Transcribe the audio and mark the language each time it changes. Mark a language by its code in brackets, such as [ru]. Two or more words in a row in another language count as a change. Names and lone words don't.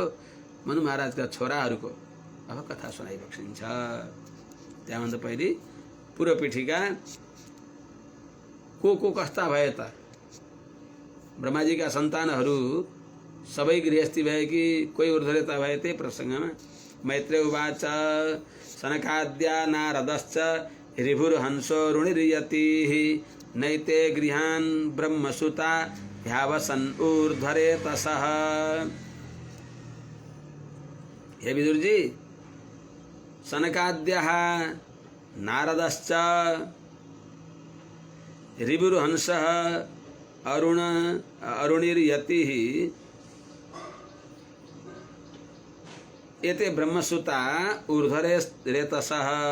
[ne] मनु महाराजका छोराहरूको अब कथा सुनाइबक्सिन्छ। त्यहाँभन्दा पहिले पूर्व पीठिका को कस्ता भए त? ब्रह्माजीका सन्तानहरू सबै गृहस्थी भए कि कोही ऊर्ध्वरेता भए? त्यही प्रसङ्गमा [sa] मैत्रेय उवाच सनकाद्या नारदश्च ऋभुर्हंसो रुणिर्यतिः नैते गृहान् ब्रह्मसुता ह्यावसन् ऊर्ध्वरेतसः। हे विदुरजी, सनकाद्यः नारदश्च ऋभुर्हंसः अरुणिर्यतिः एते ब्रह्मसुता ऊर्ध्वरेतसः।